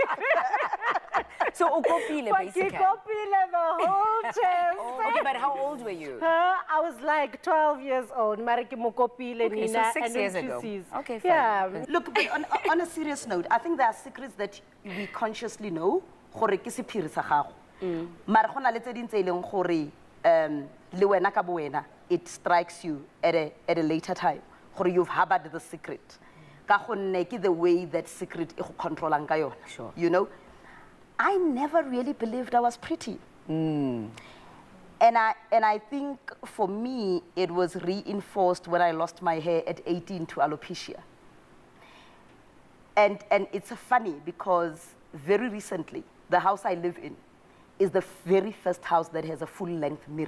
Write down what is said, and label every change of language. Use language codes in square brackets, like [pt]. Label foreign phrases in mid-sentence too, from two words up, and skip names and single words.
[en] So, ukopile, basically. Ukopile the whole test. Okay, but how old were you? I was like 12 years old. Okay, so 6 years ago. Okay, fine. Yeah. Look, but on a serious note, I think there are secrets that we consciously know. [tn] Gore ke sephiri sa gago. Mara gona le tse ding tse ileng gore le wena ka bo wena [en] it strikes you at a later time. Gore you've harbored the secret. [tn] Ka gonne ke [en] the way that secret [tn] e go controlang ka yona. [en] Sure. You know, I never really believed I was pretty. And I think for me it was reinforced when I lost my hair at 18 to alopecia. And it's funny because very recently the house I live in is the very first house that has a full-length mirror.